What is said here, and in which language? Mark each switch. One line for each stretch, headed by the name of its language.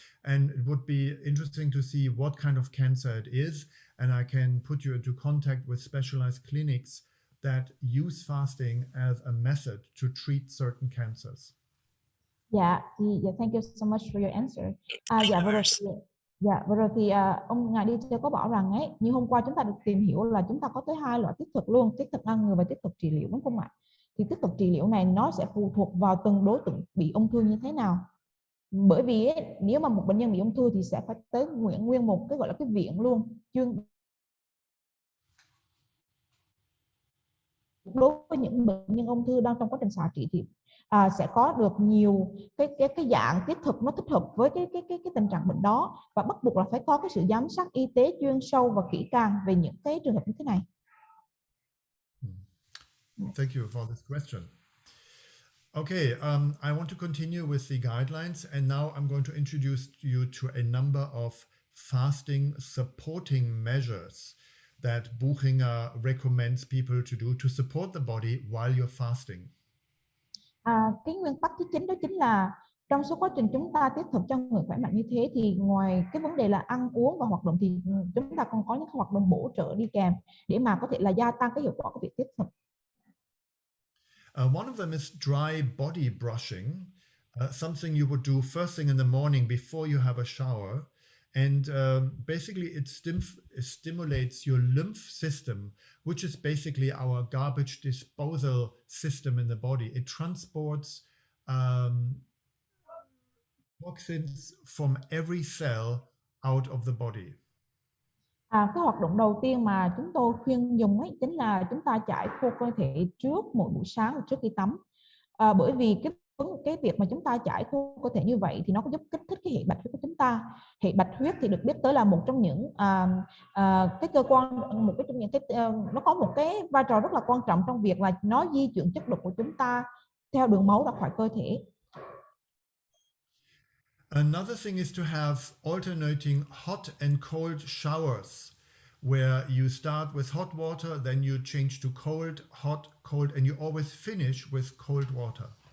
English: And it would be interesting to see what kind of cancer it is. And I can put you into contact with specialized clinics that use fasting as a method to treat certain cancers. Yeah, thank you so much for your answer.
Vietnamese: Vừa rồi thì ông ngài đi có bảo rằng ấy, như hôm qua chúng ta được tìm hiểu là chúng ta có tới 2 loại tiết thực luôn, tiết thực ngăn ngừa và tiết thực trị liệu, đúng không ạ? Thì tiết thực trị liệu này nó sẽ phụ thuộc vào từng đối tượng bị ung thư như thế nào. Bởi vì ấy, nếu mà một bệnh nhân bị ung thư thì sẽ phải tới nguyên một cái gọi là cái viện luôn, chuyên đối với những bệnh nhân ung thư đang trong quá trình xạ trị thì sẽ có được nhiều cái dạng tiết thực nó thích hợp với cái tình trạng bệnh đó, và bắt buộc là phải có cái sự giám sát y tế chuyên sâu và kỹ càng về những cái trường hợp như thế này.
English: Thank you for this question. Okay, I want to continue with the guidelines, and now I'm going to introduce you to a number of fasting supporting measures that Buchinger recommends people to do to support the body while you're fasting.
Vietnamese: Cái nguyên tắc thứ 9 đó chính là trong suốt quá trình chúng ta tiết thực cho người khỏe mạnh như thế thì ngoài cái vấn đề là ăn uống và hoạt động thì chúng ta còn có những hoạt động bổ trợ đi kèm để mà có thể là gia tăng cái hiệu quả của việc tiết thực.
English: One of them is dry body brushing, something you would do first thing in the morning before you have a shower. And basically it stimulates your lymph system, which is basically our garbage disposal system in the body. It transports toxins from every cell out of the body.
Vietnamese: Cái hoạt động đầu tiên mà chúng tôi khuyên dùng ấy chính là chúng ta chải khô cơ thể trước mỗi buổi sáng trước khi tắm. Bởi vì cái việc mà chúng ta chải khô cơ thể như vậy thì nó có giúp kích thích cái hệ bạch huyết của chúng ta. Hệ bạch huyết thì được biết tới là một trong những cái cơ quan, một cái trong những cái nó có một cái vai trò rất là quan trọng trong việc là nó di chuyển chất độc của chúng ta theo đường máu ra khỏi cơ thể.
English: Another thing is to have alternating hot and cold showers, where you start with hot water, then you change to cold, hot, cold, and you always finish with cold water.